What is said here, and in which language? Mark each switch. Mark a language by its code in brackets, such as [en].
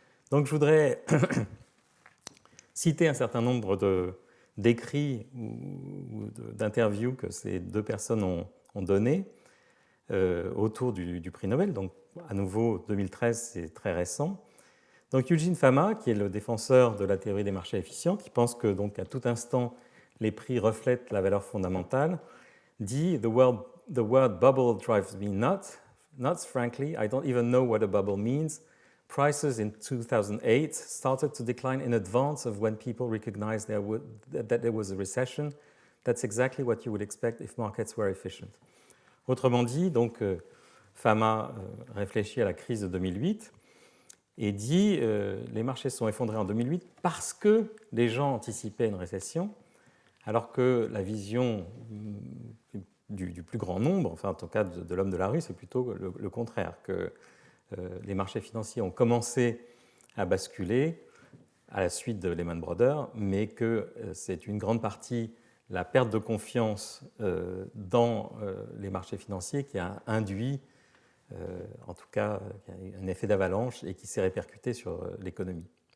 [fr] Donc je voudrais citer un certain nombre d'écrits ou d'interviews que ces deux personnes ont donnés autour du prix Nobel. Donc, à nouveau, 2013, c'est très récent. Donc, Eugene Fama, qui est le défenseur de la théorie des marchés efficients, qui pense que, donc, à tout instant, les prix reflètent la valeur fondamentale, dit [en] The word bubble drives me nuts. Frankly, I don't even know what a bubble means. Prices in 2008 started to decline in advance of when people recognized that there was a recession. That's exactly what you would expect if markets were efficient. [fr] Autrement dit, donc, Fama réfléchit à la crise de 2008 et dit les marchés sont effondrés en 2008 parce que les gens anticipaient une récession, alors que la vision du plus grand nombre, enfin en tout cas de l'homme de la rue, c'est plutôt le contraire, que les marchés financiers ont commencé à basculer à la suite de Lehman Brothers, mais que c'est une grande partie la perte de confiance dans les marchés financiers qui a induit, en tout cas, un effet d'avalanche et qui s'est répercuté sur l'économie.